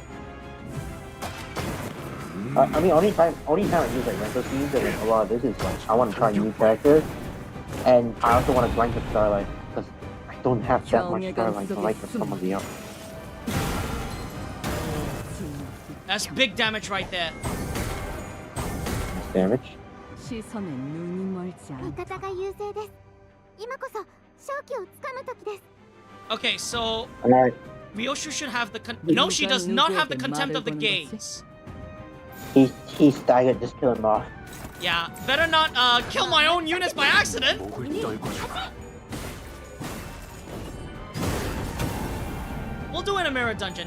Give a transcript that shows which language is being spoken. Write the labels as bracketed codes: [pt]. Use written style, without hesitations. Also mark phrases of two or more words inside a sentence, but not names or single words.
[en] I mean, only time I use like rental teams and like, a lot of this is like I want to try new characters, and I also want to grind the Starlight because I don't have that much Starlight to like with some of the others. That's big damage right there. Damage. [ko] 시선에 눈이 멀지 味 않아. [ja] 方が優勢です今こそ勝機をつかむ時です [en] Okay, so Alright. Ryoshu should have the no, she does not have the contempt of the gaze. He's staggered. Just kill him off. Yeah, better not kill my own units by accident. We'll do it in a mirror dungeon.